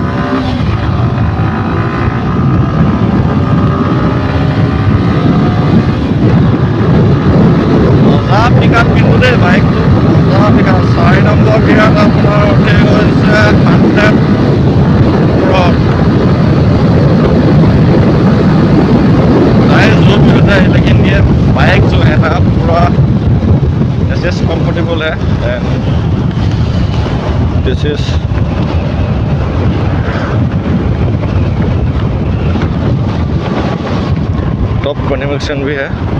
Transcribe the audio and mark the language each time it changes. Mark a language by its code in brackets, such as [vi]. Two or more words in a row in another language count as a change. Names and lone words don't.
[as] মজা [en] pick up [as] কিন্তু দেই, বাইকটো মজা [en] pick up. [as] 4 নম্বৰ গিয়াৰত আপোনাৰ উঠি গৈছে 100 ওপৰত। [hi] लेकिन ये बाइक जो है ना पूरा ऐसे कंफर्टेबल है। [en] and this is top configuration [hi] भी है।